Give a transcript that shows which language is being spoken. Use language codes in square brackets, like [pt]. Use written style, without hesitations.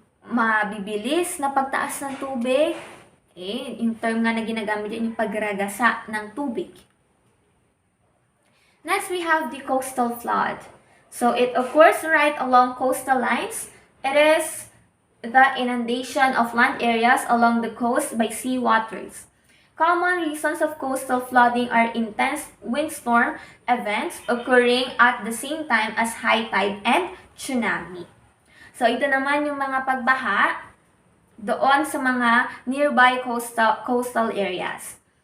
[tl] Mabibilis na pagtaas ng tubig, yung term nga na ginagamit yun, yung pagragasa ng tubig. [en] Next, we have the coastal flood. So it occurs right along coastal lines. It is the inundation of land areas along the coast by sea waters. Common reasons of coastal flooding are intense windstorm events occurring at the same time as high tide and tsunami. [tl] So ito naman yung mga pagbaha doon sa mga [en] nearby coastal areas.